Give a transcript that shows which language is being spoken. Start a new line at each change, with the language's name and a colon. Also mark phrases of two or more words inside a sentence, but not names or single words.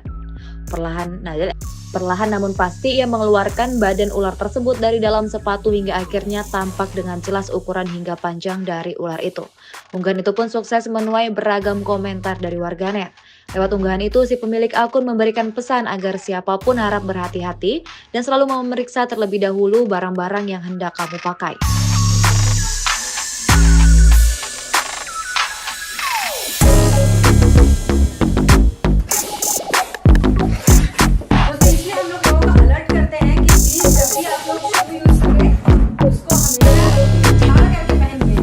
Indonesian: Perlahan, nah, Perlahan namun pasti ia mengeluarkan badan ular tersebut dari dalam sepatu hingga akhirnya tampak dengan jelas ukuran hingga panjang dari ular itu. Unggahan itu pun sukses menuai beragam komentar dari warganet. Lewat unggahan itu, si pemilik akun memberikan pesan agar siapapun harap berhati-hati dan selalu memeriksa terlebih dahulu barang-barang yang hendak kamu pakai.
Hindi: बस इसलिए हम लोग लोगों को अलर्ट करते हैं कि प्लीज जब भी आप लोग
English: shoe use
Hindi: करें तो उसको हमेशा झाड़ करके पहनिए।